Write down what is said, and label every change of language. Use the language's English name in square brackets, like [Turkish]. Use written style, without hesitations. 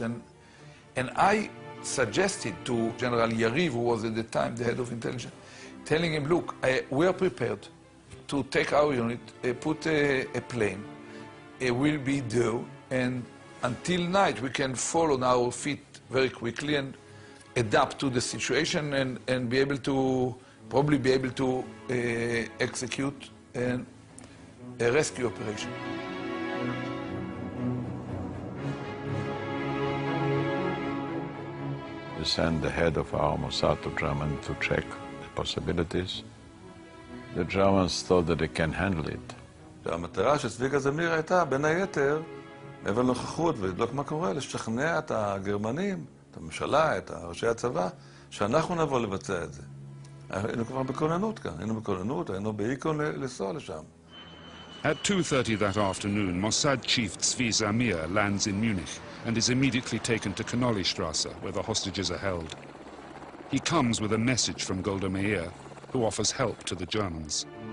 [English] And I suggested to General Yariv, who was at the time the head of intelligence, telling him, look, we are prepared to take our unit, put a plane, we'll be there, and until night we can fall on our feet very quickly and adapt to the situation and be able to, probably be able to execute a rescue operation. We sent the head of our Mossad to Germany to check the possibilities. The Germans thought that they can handle it. [Hebrew] והמטרה של צביקה זמיר הייתה, בין היתר, מעבר לנוכחות ולבדוק מה קורה, לשכנע את הגרמנים, את הממשלה, את ראשי הצבא, שאנחנו נבוא לבצע את זה. היינו כבר בכוננות כאן, היינו באיקון לנסוע לשם. [English] At 2:30 that afternoon, Mossad chief Tzvi Zamir lands in Munich and is immediately taken to Knollystrasse, where the hostages are held. He comes with a message from Golda Meir, who offers help to the Germans.